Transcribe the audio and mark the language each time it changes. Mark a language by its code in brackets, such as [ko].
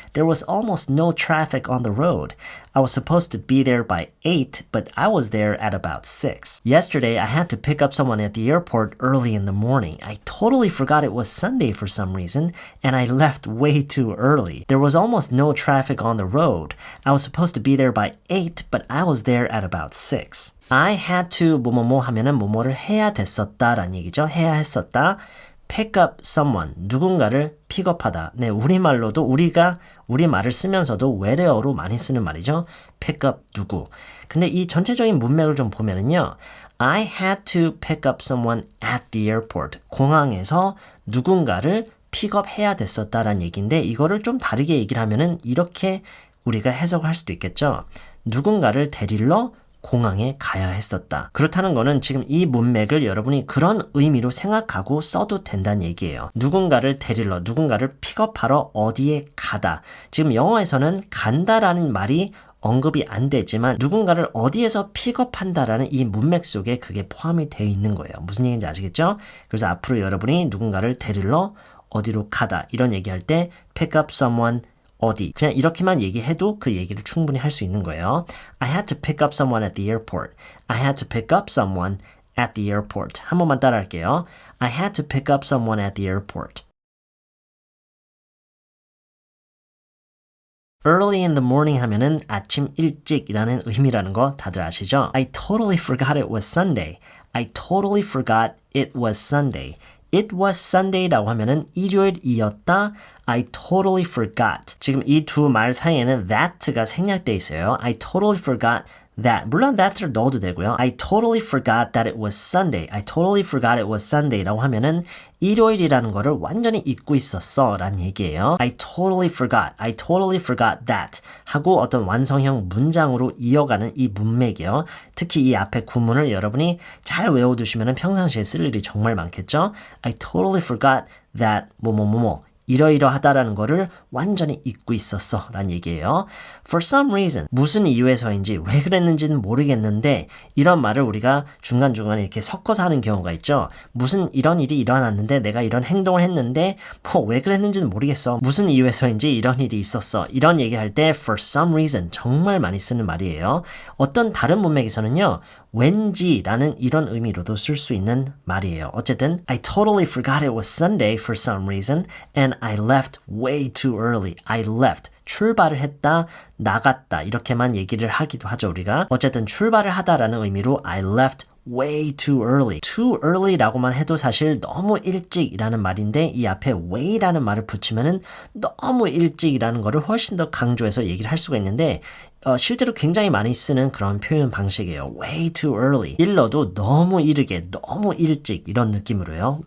[en] There was almost no traffic on the road. I was supposed to be there by 8, but I was there at about 6. Yesterday, I had to pick up someone at the airport early in the morning. I totally forgot it was Sunday for some reason, and I left way too early. There was almost no traffic on the road. I was supposed to be there by 8, but I was there at about 6. I had to [ko] 뭐뭐뭐 하면은 뭐뭐를 해야 됐었다라는 얘기죠. 해야 했었다. [en] pick up someone, [ko] 누군가를 픽업하다. 네, 우리말로도 우리말을 쓰면서도 외래어로 많이 쓰는 말이죠. [en] pick up [ko] 누구. 근데 이 전체적인 문맥을 좀 보면은요. [en] I had to pick up someone at the airport. [ko] 공항에서 누군가를 픽업해야 됐었다라는 얘기인데 이거를 좀 다르게 얘기를 하면은 이렇게 우리가 해석을 할 수도 있겠죠. 누군가를 데리러 공항에 가야 했었다. 그렇다는 거는 지금 이 문맥을 여러분이 그런 의미로 생각하고 써도 된다는 얘기예요. 누군가를 데리러, 누군가를 픽업하러 어디에 가다. 지금 영어에서는 간다라는 말이 언급이 안 되지만 누군가를 어디에서 픽업한다라는 이 문맥 속에 그게 포함이 되어 있는 거예요. 무슨 얘기인지 아시겠죠? 그래서 앞으로 여러분이 누군가를 데리러 어디로 가다 이런 얘기할 때 [en] pick up someone [ko] 어디 그냥 이렇게만 얘기해도 그 얘기를 충분히 할 수 있는 거예요. [en] I had to pick up someone at the airport. I had to pick up someone at the airport. [ko] 한 번만 따라할게요. [en] I had to pick up someone at the airport. Early in the morning [ko] 하면은 아침 일찍이라는 의미라는 거 다들 아시죠? [en] I totally forgot it was Sunday. I totally forgot it was Sunday. It was Sunday [ko] 라고 하면은 일요일이었다. [en] I totally forgot. [ko] 지금 이 두 말 사이에는 that가 생략돼 있어요. [en] I totally forgot that. [ko] 물론 that를 넣어도 되고요. [en] I totally forgot that it was Sunday. I totally forgot it was Sunday [ko] 라고 하면은 일요일이라는 거를 완전히 잊고 있었어 라는 얘기예요. [en] I totally forgot that [ko] 하고 어떤 완성형 문장으로 이어가는 이 문맥이요. 특히 이 앞에 구문을 여러분이 잘 외워두시면 평상시에 쓸 일이 정말 많겠죠. [en] I totally forgot that [ko] 뭐뭐뭐뭐 이러이러하다라는 거를 완전히 잊고 있었어 라는 얘기예요. [en] For some reason, [ko] 무슨 이유에서인지 왜 그랬는지는 모르겠는데 이런 말을 우리가 중간중간에 이렇게 섞어서 하는 경우가 있죠. 무슨 이런 일이 일어났는데 내가 이런 행동을 했는데 뭐 왜 그랬는지는 모르겠어. 무슨 이유에서인지 이런 일이 있었어. 이런 얘기를 할 때 [en] for some reason [ko] 정말 많이 쓰는 말이에요. 어떤 다른 문맥에서는요. 왠지라는 이런 의미로도 쓸 수 있는 말이에요. 어쨌든 [en] I totally forgot it was Sunday for some reason and I left way too early. I left. [ko] 출발을 했다, 나갔다 이렇게만 얘기를 하기도 하죠 우리가. 어쨌든 출발을 하다라는 의미로 [en] I left way too early. too early [ko] 라고만 해도 사실 너무 일찍이라는 말인데 이 앞에 way라는 말을 붙이면은 너무 일찍이라는 거를 훨씬 더 강조해서 얘기를 할 수가 있는데 실제로 굉장히 많이 쓰는 그런 표현 방식이에요. [en] way too early. [ko] 일러도 너무 이르게, 너무 일찍 이런 느낌으로요.